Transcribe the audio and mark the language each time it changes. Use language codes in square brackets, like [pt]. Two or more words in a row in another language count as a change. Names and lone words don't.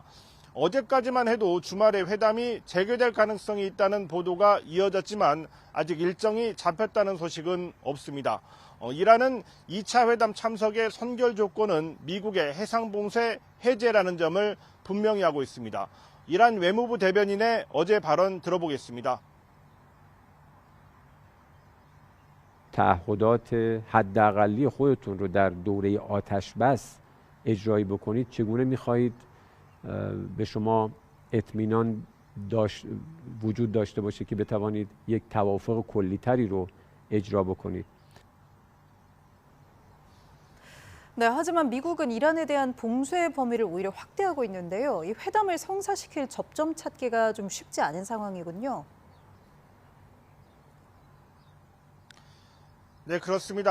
[ko] 어제까지만 해도 주말에 회담이 재개될 가능성이 있다는 보도가 이어졌지만 아직 일정이 잡혔다는 소식은 없습니다. 이란은 2차 회담 참석의 선결 조건은 미국의 해상 봉쇄 해제라는 점을 분명히 하고 있습니다. 이란 외무부 대변인의 어제 발언 들어보겠습니다. [fa] تعهدات حداقلی خودتون رو در دوره آتش بس اجرایی بکنید چگونه می‌خواهید به شما اطمینان وجود داشته باشه که بتوانید یک توافق کلی‌تری رو اجرا بکنید [ko] 네, 하지만 미국은 이란에 대한 봉쇄 범위를 오히려 확대하고 있는데요. 이 회담을 성사시킬 접점 찾기가 좀 쉽지 않은 상황이군요. 네, 그렇습니다.